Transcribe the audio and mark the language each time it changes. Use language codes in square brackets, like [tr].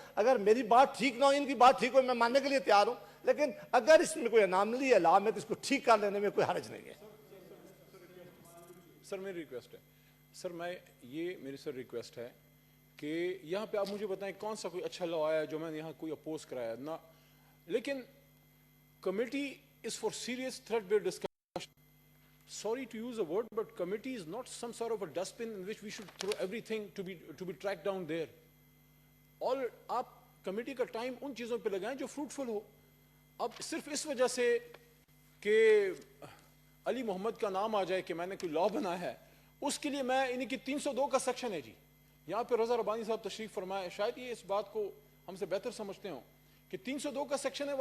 [ur] اگر میری بات ٹھیک نہ ہو, ان کی بات ٹھیک ہو, میں ماننے کے لیے تیار ہوں, لیکن اگر اس میں کوئی اناملی ہے لا میں تو اس کو ٹھیک کر لینے میں کوئی حرج نہیں ہے. سر میری ریکویسٹ ہے, سر میری سر ریکویسٹ ہے کہ یہاں پہ آپ مجھے بتائیں کون سا کوئی اچھا لا آیا ہے جو میں نے یہاں کوئی اپوز کرایا نہ, لیکن [en] Committee is for serious threat based discussion. Sorry to use a word, but committee is not some sort of a dustbin in which we should throw everything to be tracked down there. [ur] All آپ committee کا time ان چیزوں پہ لگائیں جو fruitful ہو. اب صرف اس وجہ سے کہ علی محمد کا نام آ جائے کہ میں نے کوئی لا بنا ہے, اس کے لیے میں انہیں کی 302 کا سیکشن ہے جی, یہاں پہ رضا ربانی صاحب تشریف فرمائے, شاید یہ اس بات کو ہم سے بہتر سمجھتے ہوں کہ 302 کا سیکشن ہے.